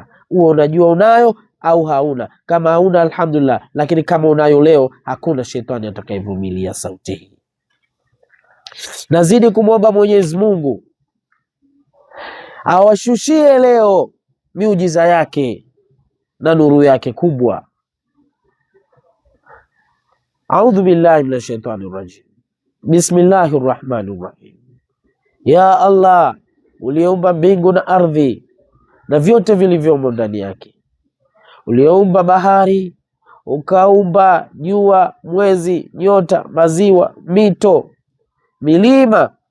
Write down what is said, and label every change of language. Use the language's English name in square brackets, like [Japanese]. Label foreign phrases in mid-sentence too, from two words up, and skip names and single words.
[Swahili] Uwe unajua unayo au hauna. Kama hauna alhamdulillah, lakini kama unayo leo, hakuna shetani atakayevumilia sauti hii. Nazidi kumwomba Mwenyezi Mungu awashushie leo miujiza yake na nuru yake kubwa. [Arabic] أعوذ بالله من الشيطان الرجيم. بسم الله الرحمن الرحيم. [Swahili] Ya Allah, uliumba mbingu na ardhi na vyote vilivyomo ndani yake. Uliumba bahari, ukaumba jua, mwezi, nyota, maziwa, mito, milima.